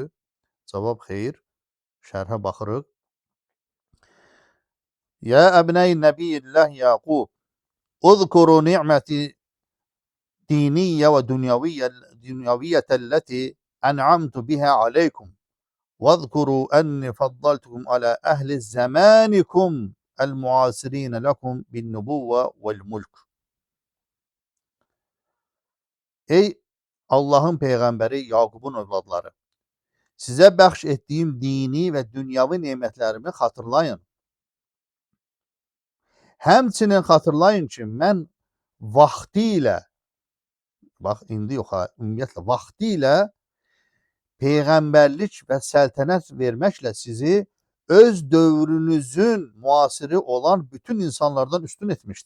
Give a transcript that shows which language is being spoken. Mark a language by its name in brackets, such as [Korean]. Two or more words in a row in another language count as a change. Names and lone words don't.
[Azerbaijani] Cavab xeyr. Şərhə baxırıq. [Arabic] يا أبناء نبي الله يعقوب، اذكروا نعمتي الدينية والدنيوية التي أنعمت بها عليكم. وَاذْكُرُوا أَنِّي فَضَّلْتُكُمْ عَلَى أَهْلِ زَمَانِكُمْ الْمُعَاصِرِينَ لَكُمْ بِالنُّبُوَّةِ وَالْمُلْكِ. [Azerbaijani] Ey Allahın Peyğəmbəri Yaqubun övladları, sizə bəxş etdiyim dini və dünyavi nemətlərimi xatırlayın. Həmçinin xatırlayın ki, mən vaxtilə, bax indi yox ha, ümumiyyətlə vaxtilə Peyğəmbərlik və səltənət verməklə sizi öz dövrünüzün müasiri olan bütün insanlardan üstün etmişdim.